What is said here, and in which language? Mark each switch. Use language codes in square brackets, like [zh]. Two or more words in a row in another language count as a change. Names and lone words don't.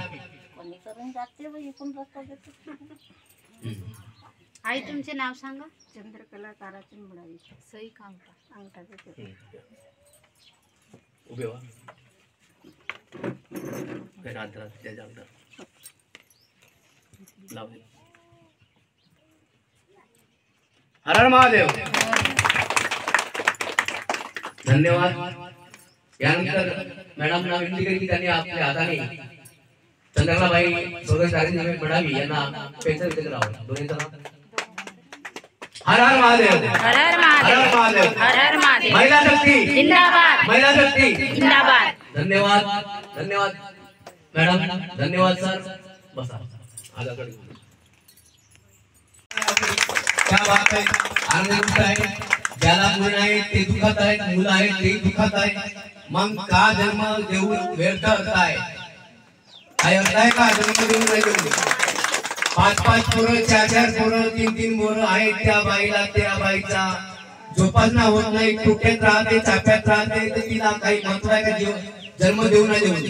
[mr] आई तुमचे नाव सांगा। चंद्रकला ताराचंद मुळावी। सही अंगठा अंगठा देते। उभे व्हा। रात्र त्याच्या अंतर लावले। हर हर महादेव। धन्यवाद। यानंतर मॅडमना विनंती करी की त्यांनी आपल्या हाताने चंद्रकलाबाई स्वर्गवासी ताराचंदजी मडावी यांना पेन्शन देत राहावं। दोन्ही जण हर हर महादेव हर हर हर हर महादेव महादेव। हर हर महादेव। महिला शक्ती जिंदाबाद महिला शक्ती जिंदाबाद। धन्यवाद, धन्यवाद मॅडम, धन्यवाद सर। बसा आधार कार्ड घेऊन। [hi] क्या बात है। [mr] आनंद आहे। ज्याला मुलं आहेत ते दुखत आहेत, मुलं आहेत ते दुखत आहेत, मग का जन्म देऊन व्यर्थ करताय? काय अर्थ आहे का जन्म देऊन नाही देऊन? 5-5 पोरं 4-4 पोरं 3-3 पोरं आहेत त्या बाईला, त्या बाईचा जोपासना होत नाही, कुठेच राहते, चाप्यात राहते, तर तिला काही महत्व आहे का जन्म देऊ नाही देऊ?